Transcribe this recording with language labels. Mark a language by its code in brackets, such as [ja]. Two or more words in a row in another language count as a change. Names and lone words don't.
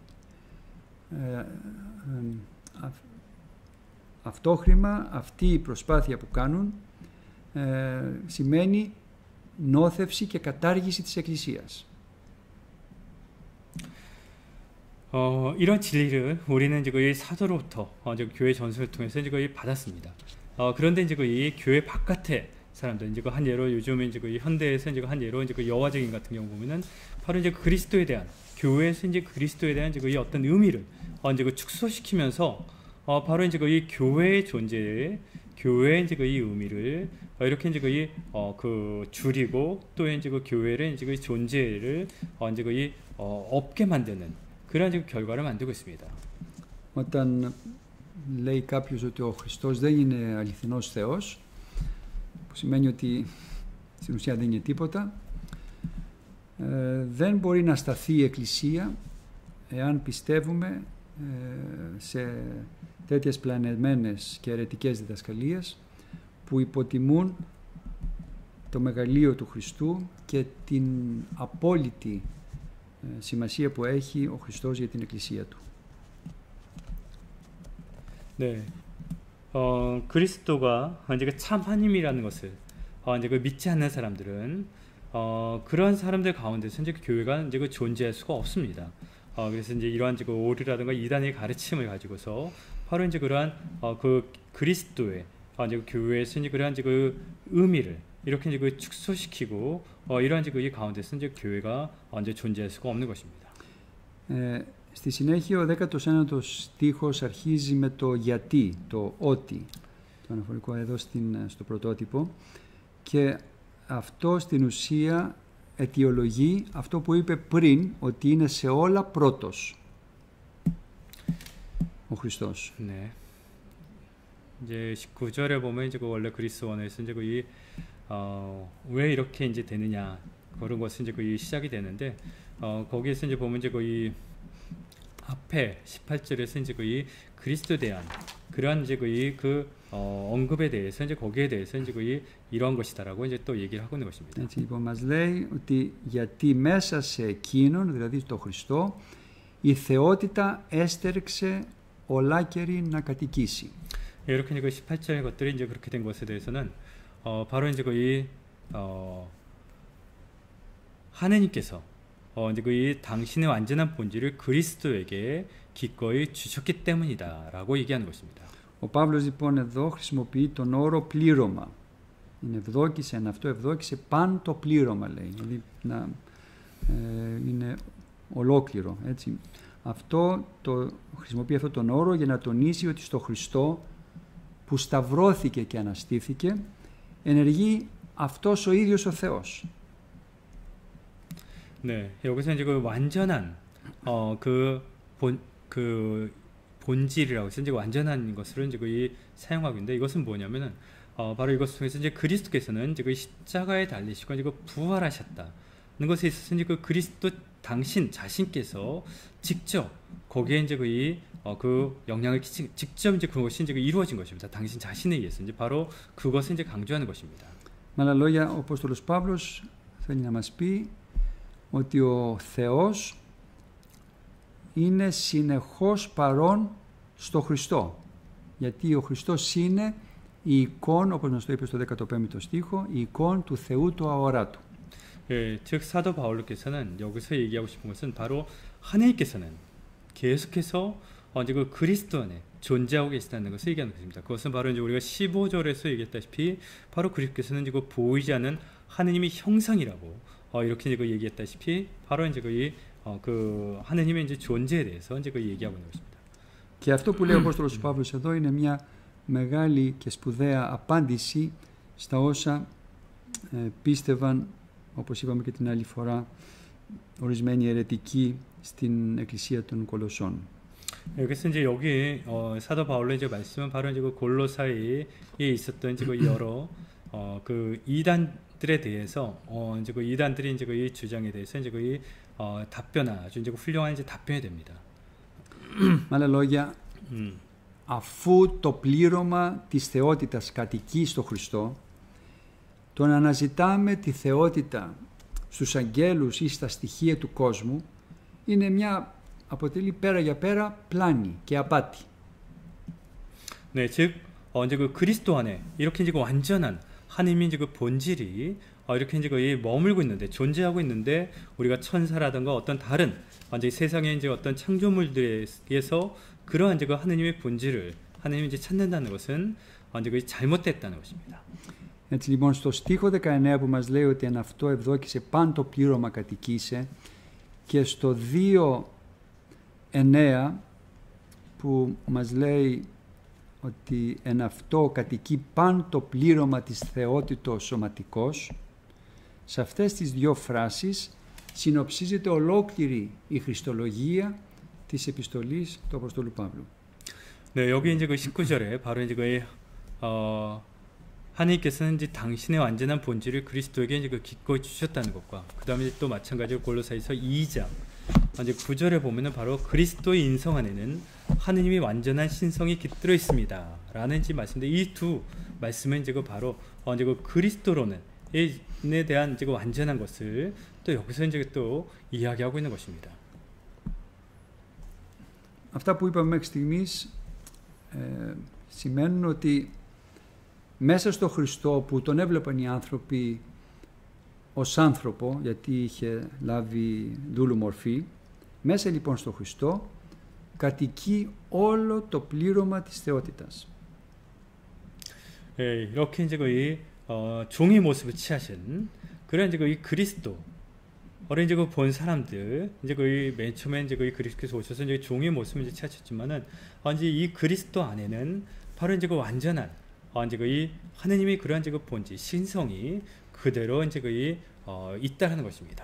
[el] Αυτόχρημα αυτή η προσπάθεια που κάνουν σημαίνει νόθευση και κατάργηση της Εκκλησίας. [ko] 이런 진리를 우리는 이제 이 사도로부터 이제 교회 전설을 통해서 이제 거의 받았습니다. 그런데 이제 이 교회 바깥의 사람들, 이제 한 예로 요즘에 이제 이 현대에서 이제 한 예로 이제 여호와 증인 같은 경우 보면은 바로 이제 그리스도에 대한 교회에서 이제 그리스도에 대한 이제 이 어떤 의미를 이제 축소시키면서 바로 이제 이 교회의 존재, 교회의 이제 이 의미를 이렇게 이제 그 줄이고 또 이제 그 교회의 이제 그 존재를 이제 이 없게 만드는 그런 이제 결과를 만들고 있습니다. [el] Όταν λέει κάποιος ότι ο Χριστός δεν είναι αληθινός Θεός, που σημαίνει ότι στην ουσία δεν είναι τίποτα, δεν μπορεί να σταθεί η Εκκλησία εάν πιστεύουμε σε τέτοιες πλανεμένες και αιρετικές διδασκαλίες που υποτιμούν το μεγαλείο του Χριστού και την απόλυτη σημασία που έχει ο Χριστός για την Εκκλησία του. [ko] 네, 그리스도가 이제 참 하나님이라는 것을 이제 그 믿지 않는 사람들은 그런 사람들 가운데서 이제 교회가 이제 그 존재할 수가 없습니다. 그래서 이제 이러한 이제 그 오류라든가 이단의 가르침을 가지고서 바로 이제 그러한 그 그리스도의 이제 그 교회에서 이제 그러한 이제 그 의미를 이렇게 이제 그 축소시키고 이러한 이제 그 가운데서 이제 교회가 이제 존재할 수가 없는 것입니다. [el] Στη συνέχεια ο 19ος στίχος αρχίζει με το γιατί, το ότι, το αναφορικό εδώ στο πρωτότυπο, και αυτό στην ουσία αιτιολογεί αυτό που είπε πριν, ότι είναι σε όλα πρώτος ο Χριστός. [ko] 네. 이제 19절에 보면 이제 그 원래 그리스 원어에서 이제 왜 이렇게 이제 되느냐 그런 것은 이제 그 시작이 되는데 거기에서 이제 보면 이제 거의 앞에 18절에서 이제 거의 그리스도에 대한 그러한 이제 그 언급에 대해서 이제 거기에 대해서 이제 거의 이러한 것이다라고 이제 또 얘기를 하고 있는 것입니다. [el] Έτσι λοιπόν μας λέει ότι γιατί μέσα σε εκείνον, δηλαδή στο Χριστό, η θεότητα έστερξε ολάκερη να κατοικήσει. [ko] 이렇게 이제 그 18절 것들이 이제 그렇게 된 것에 대해서는 바로 이제 거의 하느님께서 이제 그 당신의 완전한 본질을 그리스도에게 기꺼이 주셨기 때문이다라고 얘기하는 것입니다. [el] Ο Παύλος λοιπόν εδώ χρησιμοποιεί τον όρο πλήρωμα. Είναι αυτό ευδόκησε παν το πλήρωμα, λέει. Δηλαδή είναι ολόκληρο, έτσι. Χρησιμοποιεί αυτόν τον όρο για να τονίσει ότι στο Χριστό που σταυρώθηκε και αναστήθηκε ενεργεί αυτός ο ίδιος ο Θεός. [ko] 네, 여기서 이제 그 완전한 그 본질이라고 해서 이제 완전한 것을 이제 거의 사용하고 있는데 이것은 뭐냐면은 바로 이것 통해서 이제 그리스도께서는 이제 그 십자가에 달리시고 이제 그 부활하셨다는 것에 있어서 이제 그 그리스도 당신 자신께서 직접 거기에 이제 그 영향을 끼친 직접 이제 그것이 이제 이루어진 것입니다. 당신 자신에 의해서 이제 바로 그것을 이제 강조하는 것입니다. [el] Με άλλα λόγια, ο Απόστολος Παύλος θέλει να μας πει ότι ο Θεός είναι συνεχώς παρόν στο Χριστό. Γιατί ο Χριστός είναι η εικόνα, όπως μας το είπε στο 15ο στίχο, η εικόνα του Θεού του αοράτου. [ko] 예, 즉 사도 바울께서는 여기서 얘기하고 싶은 것은 바로 하나님께서는 계속해서 이제 그 그리스도 안에 존재하고 계시다는 것을 얘기하는 것입니다. 그것은 바로 이제 우리가 15절에서 얘기했다시피 바로 그리스도께서는 이제 그 보이지 않는 하느님의 형상이라고 이렇게 이제 그 얘기했다시피 바로 이제 그 하느님의 이제 존재에 대해서 이제 그 얘기하고 있는 것입니다. [el] Και αυτό που λέει ο Απόστολος Παύλος εδώ είναι μια μεγάλη και σπουδαία απάντηση στα όσα πίστευαν, όπως είπαμε και την άλλη φορά, ορισμένοι αιρετικοί στην εκκλησία των Κολοσσών. [ko] 그래서 이제 여기 사도 바울의 이제 말씀은 바로 이제 그 골로사이에 있었던 이제 그 여러 그 이단들에 대해서 이제 그 이단들이 이제 그 이 주장에 대해서 이제 그 답변 아주 이제 훌륭한 이제 답변이 됩니다. [el] Με άλλα λόγια, αφού το πλήρωμα της θεότητας κατοικεί στο Χριστό, το να αναζητάμε τη θεότητα στους αγγέλους ή στα στοιχεία του κόσμου αποτελεί πέρα για πέρα πλάνη και απάτη. [ko] 네, 즉 이제 그 그리스도 안에 이렇게 이제 그 완전한 하나님이 이제 그 본질이 이렇게 이제 거의 머물고 있는데 존재하고 있는데 우리가 천사라든가 어떤 다른 이제 세상의 이제 어떤 창조물들에서 그러한 이제 그 하나님의 본질을 하나님이 이제 찾는다는 것은 이제 거의 잘못됐다는 것입니다. [el] Έτσι λοιπόν στο στίχο 19 που μας λέει ότι εν αυτό ευδόκησε παν το πλήρωμα κατοικήσε και στο 2:9 που μας λέει ότι εν αυτό κατοικεί παν το πλήρωμα της θεότητος σωματικός, σε αυτές τις δύο φράσεις συνοψίζεται ολόκληρη η χριστολογία της επιστολής του Αποστόλου Παύλου. [ko] 네, 여기 이제 그 19절에 바로 이제 그 하나님께서는 이제 당신의 완전한 본질을 그리스도에게 이제 그 기꺼이 주셨다는 것과 그 다음에 또 마찬가지로 골로새서 2장 이제 9절에 보면은 바로 그리스도의 인성 안에는 하느님의 완전한 신성이 깃들어 있습니다. 라는 이제 말씀인데 이 두 말씀은 이제 그 바로 이제 그 그리스도론에 대한 이제 그 완전한 것을 또 여기서 이제 또 이야기하고 있는 것입니다. [el] Αυτά που είπαμε μέχρι στιγμής σημαίνουν ότι μέσα στο Χριστό που τον έβλεπαν οι άνθρωποι ως άνθρωπο, γιατί είχε λάβει δούλου μορφή, μέσα λοιπόν στο Χριστό κατοικεί όλο το πλήρωμα της θεότητας. [ko] 이렇게 이제 거의 종의 모습을 취하신 그런 이제 거의 그리스도를 이제 본 사람들 이제 거의 맨 처음에 이제 거의 그리스도께서 오셔서 이제 종의 모습을 이제 취하셨지만은 이제 이 그리스도 안에는 바로 이제 그 완전한 이제 거의 하느님의 그러한 이제 그 본질 신성이 그대로 이제 거의 있다라는 것입니다.